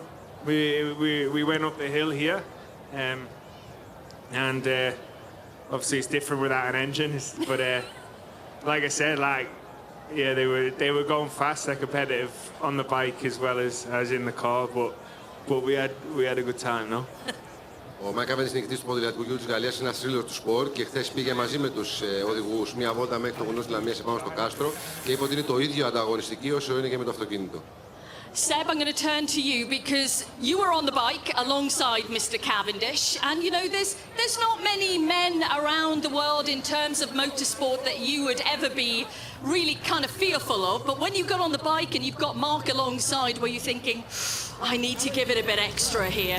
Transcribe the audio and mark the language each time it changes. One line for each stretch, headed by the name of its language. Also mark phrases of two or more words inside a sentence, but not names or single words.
English: We went up the hill here, and obviously it's different without an engine. But like I said, yeah, they were going fast. They're competitive on the bike as well as in the car. But we had a good time, no?
Greek: Ο Μάικ Κάβεντις, νικητής του ποδηλατικού γύρου της Γαλλίας, είναι ένας θρύλος του σπορ και χθες πήγε μαζί με τους οδηγούς μία βόλτα μέχρι το βουνό της Λαμίας επάνω στο κάστρο και είπε ότι είναι το ίδιο ανταγωνιστική όσο είναι και με το αυτοκίνητο.
English: Seb, I'm going to turn to you because you were on the bike alongside Mr. Cavendish, and you know there's not many men around the world in terms of motorsport that you would ever be really kind of fearful of, but when you got on the bike and you've got Mark alongside, were you thinking, I need to give it a bit extra here?